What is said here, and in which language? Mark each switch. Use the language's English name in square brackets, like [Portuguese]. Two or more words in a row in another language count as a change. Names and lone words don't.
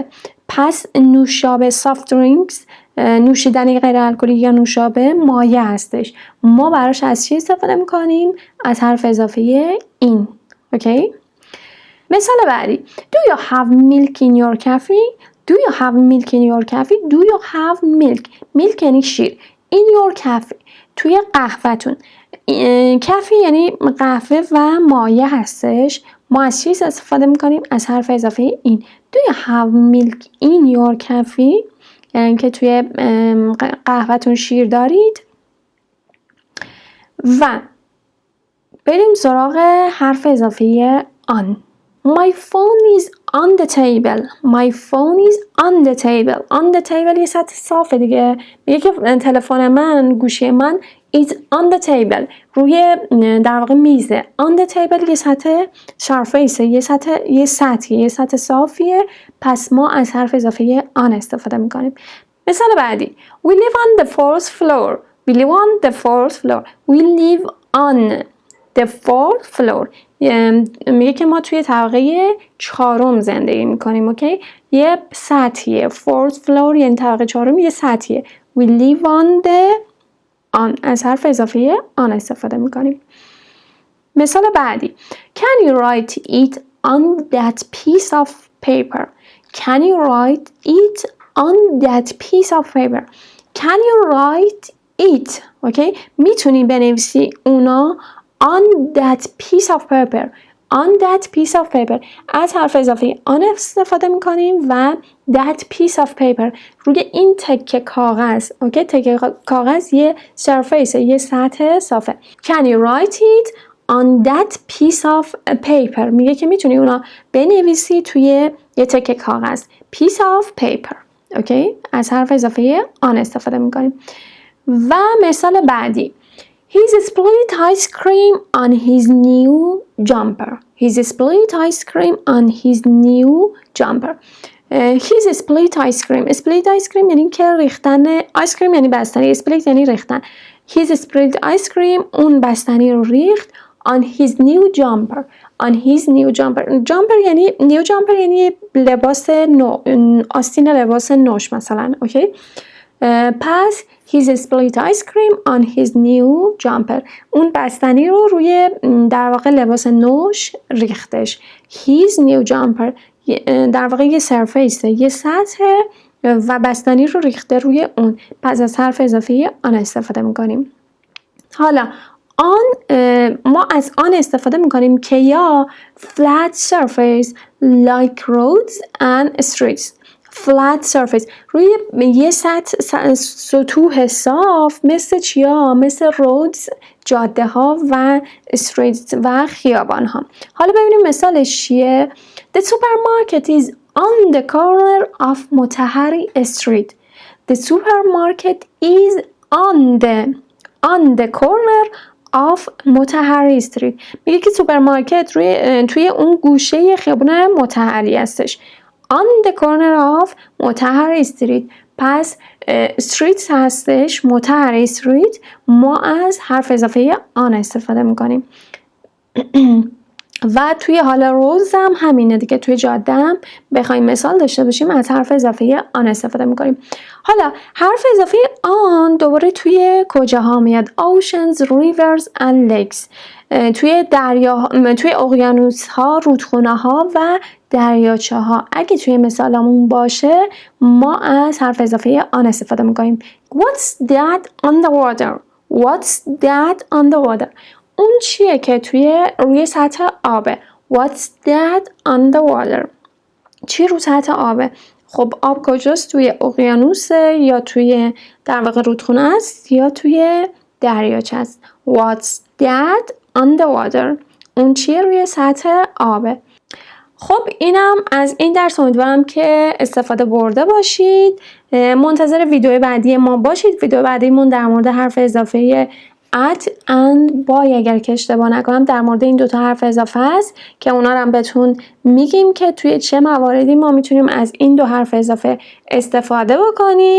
[Persian] پس نوشابه [English] soft drinks [Persian] نوشیدنی غیر الکلی یا نوشابه مایع هستش. ما براش از چی استفاده میکنیم؟ از حرف اضافه این. اوکی؟ مثال بعدی [English] Do you have milk in your coffee? Do you have milk in your coffee? Do you have milk? milk [Persian] یعنی شیر. [English] In your coffee [Persian] توی قهوه‌تون. کافی یعنی قهوه و مایع هستش. ما از چیز استفاده میکنیم؟ از حرف اضافه این. [English] Do you have milk in your coffee؟ [Persian] یعنی که توی قهوه‌تون شیر دارید. و بریم سراغ حرف اضافه آن. [English] My phone is on the table. My phone is on the table. On the table [Persian] یه سطح صافه دیگه. میگه که تلفن من، گوشی من [English] is on the table. [Persian] روی در واقع میزه. [English] On the table [Persian] یه سطح surface، یه سطح صافیه. پس ما از حرف اضافه on استفاده میکنیم. مثال بعدی [English] We live on the fourth floor. We live on the fourth floor. We live on the fourth floor [Persian] میگه که ما توی طبقه 4 زندگی میکنیم. اوکی؟ یه سطحیه. [English] fourth floor [Persian] یعنی طبقه 4 یه سطحیه. [English] We live on the on [Persian] از حرف اضافه on استفاده میکنیم. مثال بعدی [English] Can you write it on that piece of paper? Can you write it on that piece of paper? Can you write it? [Persian] اوکی؟ میتونی بنویسی اونا [English] on that piece of paper. On that piece of paper [Persian] از حرف اضافه on استفاده میکنیم و [English] that piece of paper [Persian] روی این تکه کاغذ. اوکی؟ تکه کاغذ یه surface، یه سطح صافه. Can you write it on that piece of paper؟ میگه که میتونی اونا بنویسی توی یه تکه کاغذ. [English] piece of paper. [Persian] اوکی؟ از حرف اضافه on استفاده میکنیم. و مثال بعدی [English] He's split ice cream on his new jumper. He's split ice cream on his new jumper. He's split ice cream. Split ice cream [Persian] یعنی که ریختن. [English] ice cream [Persian] یعنی بستنی. split یعنی ریختن. [English] He's split ice cream [Persian] اون بستنی رو ریخت [English] on his new jumper. On his new jumper. [Persian] jumper یعنی [English] new jumper [Persian] یعنی لباس نو، آستین لباس نوش مثلا. اوکی؟ [English] پس He's split ice cream on his new jumper. [Persian] اون بستنی رو روی در واقع لباس نوش ریختش. [English] His new jumper [Persian] در واقع یه surface، یه سطح و بستنی رو ریخته روی اون. پس از حرف اضافه آن استفاده میکنیم. حالا آن ما از آن استفاده میکنیم که یا [English] flat surface like roads and streets. flat surface [Persian] روی یه سطوح صاف مثل چیا؟ مثل roads جاده ها و streets و خیابان ها. حالا ببینیم مثالش چیه. [English] The supermarket is on the corner of مطهری street. The supermarket is on the corner of مطهری استریت. [Persian] میگه که سوپرمارکت توی اون گوشه خیابون مطهری هستش. [English] on the corner of مطهری استریت. [Persian] پس استریت هستش، مطهری استریت. ما از حرف اضافه آن استفاده میکنیم. و توی حال روز هم همینه دیگه. توی جاده هم بخوایم مثال داشته باشیم از حرف اضافه آن استفاده میکنیم. حالا حرف اضافه آن دوباره توی کجاها میاد؟ [English] oceans, rivers and lakes. [Persian] توی اقیانوس ها، رودخونه ها و دریاچه ها. اگه توی مثالمون باشه ما از حرف اضافه آن استفاده میکنیم. [English] What's that on the water? What's that on the water? [Persian] اون چیه که روی سطح آبه؟ [English] What's that on the water? [Persian] چی رو سطح آبه؟ خب آب کجاست؟ توی اقیانوسه یا توی در واقع رودخونه است یا توی دریاچه است. [English] What's that on the water? [Persian] اون چیه روی سطح آبه؟ خب اینم از این درس. امیدوارم که استفاده برده باشید. منتظر ویدیو بعدی ما باشید. ویدیو بعدیمون در مورد حرف اضافه [English] at and by [Persian] اگر که اشتباه نکنم در مورد این دوتا حرف اضافه است که اونا رو هم بهتون میگیم که توی چه مواردی ما میتونیم از این دو حرف اضافه استفاده بکنیم.